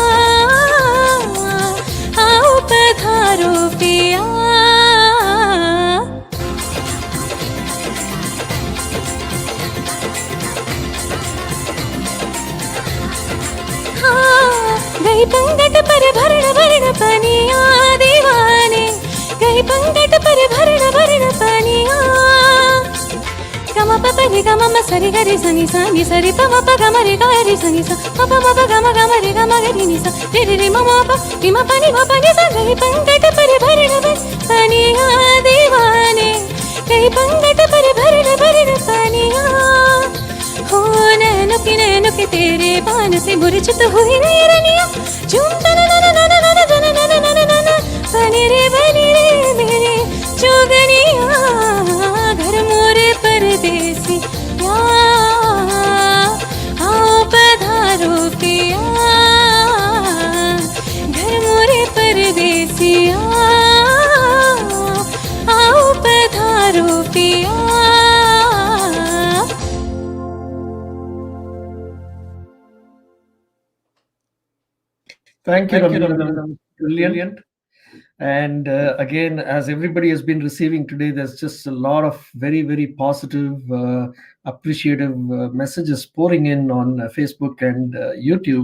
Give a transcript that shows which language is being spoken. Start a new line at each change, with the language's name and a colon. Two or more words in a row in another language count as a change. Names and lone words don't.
Hindi: आओ पधारो पिया गई पंगट पर भरण भरण पनिया दीवाने गई पंगट पर भरण भरण पनिया गम प रि गम म सरि ग रि स नि स नि स रि प म प ग म रि ग रि स नि स म प म प ग म रि ग म ग रि नि स रि रि रि म म प रि म प नि म प नि स गई पंगट पर भरण भरण पनिया दीवाने गई पंगट पर भरण भरण पनिया हो नैनो की तेरे बान से मूर्छित हुई रनिया झूम तन नन नन नन जन नन नन नन बनी रे मेरे जोगनिया घर मोरे परदेसी आओ पधारो पिया घर मोरे परदेसिया आओ पधारो पिया
English: Thank you, Ramya. Brilliant. And again, as everybody has been receiving today, there's just a lot of very, very positive, appreciative messages pouring in on Facebook and YouTube.